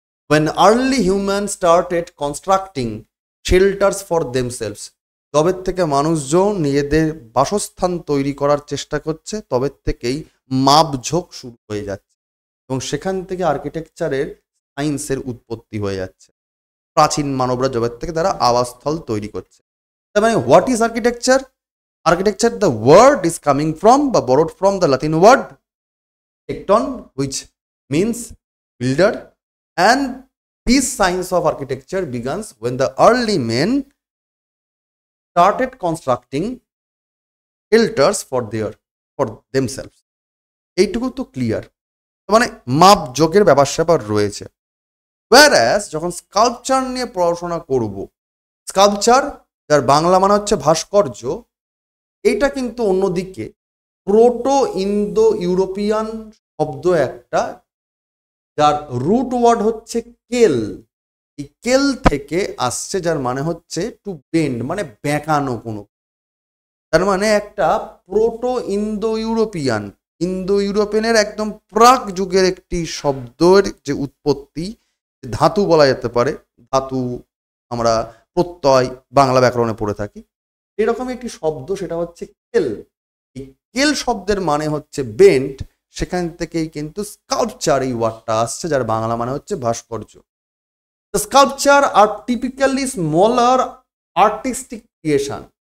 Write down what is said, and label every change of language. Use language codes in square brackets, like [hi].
[en] When early humans started constructing shelters for themselves, [bn] তবে থেকে মানুষজন নিজেদের বাসস্থান তৈরি করার চেষ্টা করছে, তবে থেকেই মাপঝোঁক শুরু হয়ে যাচ্ছে এবং সেখান থেকে আর্কিটেকচারের সায়েন্সের উৎপত্তি হয়ে যাচ্ছে। প্রাচীন মানবরা জগৎ থেকে তারা আবাসস্থল তৈরি করছে। তার মানে [en] What is architecture? Architecture, the word is coming from বা borrowed from the Latin word tecton, which means builder, and this science of architecture begins when the early men started constructing shelters for themselves. [bn] এইটুকু তো clear. মানে মাপ যোগের ব্যাপার স্যাপার রয়েছে। whereas যখন স্কাল্পচার নিয়ে পড়াশোনা করব, স্কাল্পচার যার বাংলা মানে হচ্ছে ভাস্কর্য, এইটা কিন্তু অন্যদিকে প্রোটো ইন্দো ইউরোপিয়ান শব্দ একটা, যার রুট ওয়ার্ড হচ্ছে কেল। এই কেল থেকে আসছে, যার মানে হচ্ছে টু বেন্ড, মানে বেঁকানো কোনো। তার মানে একটা প্রোটো ইন্দো ইউরোপিয়ানের একদম প্রাক যুগের একটি শব্দের যে উৎপত্তি, ধাতু বলা যেতে পারে। ধাতু আমরা প্রত্যয় বাংলা ব্যাকরণে পড়ে থাকি, এরকম একটি শব্দ, সেটা হচ্ছে কেল। এই কেল শব্দের মানে হচ্ছে বেন্ড, সেখান থেকেই কিন্তু স্কাল্পচার এই ওয়ার্ডটা আসছে, যার বাংলা মানে হচ্ছে ভাস্কর্য। [en] The sculpture are typically smaller artistic creation.